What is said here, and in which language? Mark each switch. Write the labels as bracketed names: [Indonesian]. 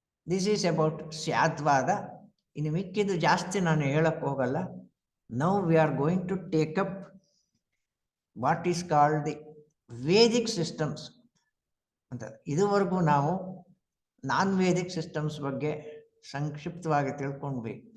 [English] This is about ಸ್ಯಾದ್ವಾದ. [Kannada] ಇನ್ನು ಮಿಕ್ಕಿದ್ದು ಜಾಸ್ತಿ ನಾನು ಹೇಳಕ್ಕೆ ಹೋಗಲ್ಲ. [English] Now we are going to take up what is called the Vedic systems ಅಂತ. [Kannada] ಇದುವರೆಗೂ ನಾವು ನಾನ್ ವೇದಿಕ್ ಸಿಸ್ಟಮ್ಸ್ ಬಗ್ಗೆ ಸಂಕ್ಷಿಪ್ತವಾಗಿ ತಿಳ್ಕೊಂಡ್ವಿ.